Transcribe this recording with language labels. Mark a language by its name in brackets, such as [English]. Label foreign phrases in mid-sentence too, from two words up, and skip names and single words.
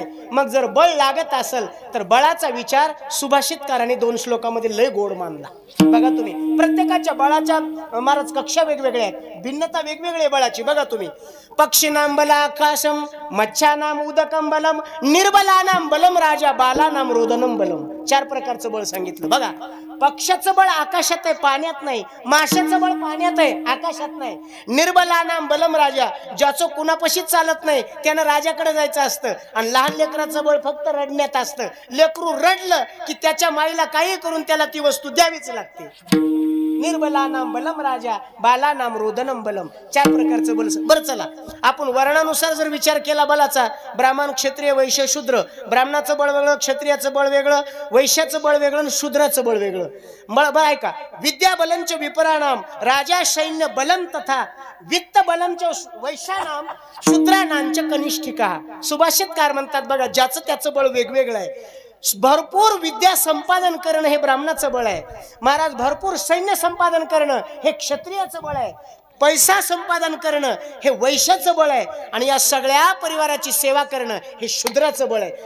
[Marathi] मग जर बळ लागत असेल तर बळाचा विचार सुभाषितकाराने 2 श्लोकामध्ये लय गोड मानला. बघा तुम्ही, प्रत्येकाच्या बळाच्या महाराज कक्षा वेगवेगळ्या आहेत, भिन्नता वेगवेगळी आहे बळाची. बघा तुम्ही, [Sanskrit] पक्षीनाम बल आकाशम, मच्छानाम उदकम बलम, निर्बलानाम बलम राजा, बालानाम रोदनम बलम. [Marathi] 4 प्रकारचं बळ सांगितलं. बघा, पक्षाचं बळ आकाशात आहे, पाण्यात नाही. माशाचं बळ पाण्यात आहे, आकाशात नाही. [Sanskrit] निर्बलानाम बलम राजा, [Marathi] ज्याचं कुणापाशीच चालत नाही त्यानं राजाकडे जायचं असतं. आणि लहान लेकराचं बळ फक्त रडण्यात असतं. लेकरू रडलं की त्याच्या माईला काही करून त्याला ती वस्तू द्यावीच लागते. [Sanskrit] निर्बलानाम बलम राजा, बालानाम रोदनम बलम. [Marathi] 4 प्रकारचं बल. बरं चला, आपण वर्णानुसार जर विचार केला बलाचा, ब्राह्मण क्षत्रिय वैश्य शूद्र, ब्राह्मणाचं बळ वेगळं, क्षत्रियाचं बळ वेगळं, वैश्याचं बळ वेगळं आणि शूद्राचं बळ वेगळं. बळ ऐका, [Sanskrit] विद्या बलंच विपराणाम राजा सैन्य बलम तथा वित्त बलंच वैश्यानाम शूद्रानांच कनिष्ठिका. [Marathi] सुभाषितकार म्हणतात बघा, ज्याचं त्याचं बळ वेगवेगळं आहे. भरपूर विद्या संपादन करणं हे ब्राह्मणाचं बळ आहे महाराज. भरपूर सैन्य संपादन करणं हे क्षत्रियाचं बळ आहे. पैसा संपादन करणं हे वैश्याचं बळ आहे. आणि या सगळ्या परिवाराची सेवा करणं हे शूद्राचं बळ आहे.